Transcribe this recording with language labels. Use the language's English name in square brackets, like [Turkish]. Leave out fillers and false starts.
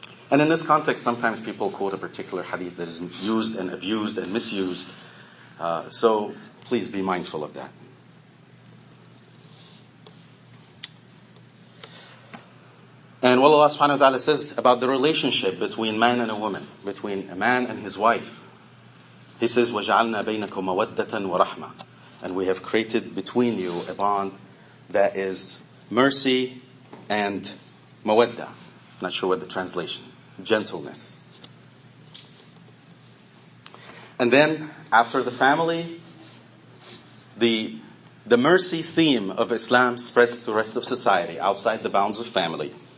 [English] And in this context, sometimes people quote a particular hadith that is used and abused and misused. So please be mindful of that. And what Allah subhanahu wa ta'ala says about the relationship between man and a woman, between a man and his wife. He says, [Arabic] وَجَعَلْنَا بَيْنَكُمْ مَوَدَّةً وَرَحْمَةً. [English] And we have created between you a bond that is mercy and mawadda. Not sure what the translation. Gentleness. And then, after the family, the mercy theme of Islam spreads to the rest of society, outside the bounds of family.